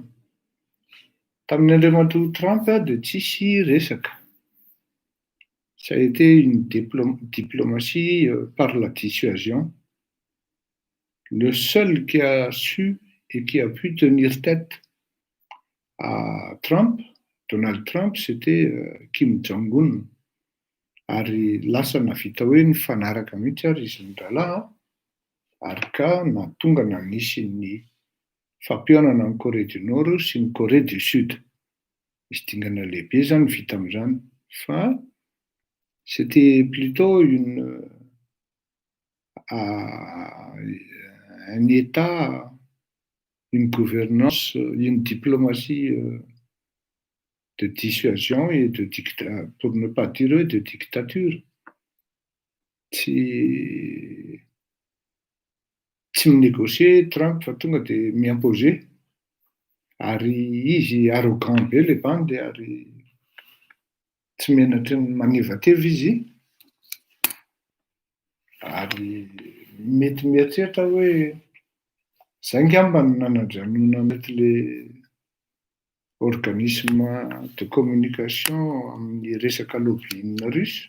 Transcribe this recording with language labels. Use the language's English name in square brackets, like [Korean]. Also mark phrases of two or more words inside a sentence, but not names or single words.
[Malagasy] Tamin'ny andriamatoa Trump dia tsisy resaka. [French] Ça a été une diplomatie par la dissuasion. Le seul qui a su et qui a pu tenir tête à Donald Trump, c'était Kim Jong-un. [Malagasy] Ary lasa navita hoe nifanaraka mihitsy ary izy ny rahalahy ary ka nahatonga nanisy ny fampionana amin'ny Corée du Nord sy ny Corée du Sud. Misy dingana lehibe zany vita amin'izany. [French] Fa c'était plutôt un État, une gouvernance, une diplomatie de dissuasion et pour ne pas dire de dictature. [Malagasy] Tsy minégocier Trump fa tonga dia miimposer. Ary izy arrogant be le bandy ary tsy menatry ny maneva teva izy. Ary mety mieritreritra hoe zay ngamba no nanadranona mety [French] le organisme de communication [Malagasy] amin'ny resaka [French] lobbying russe.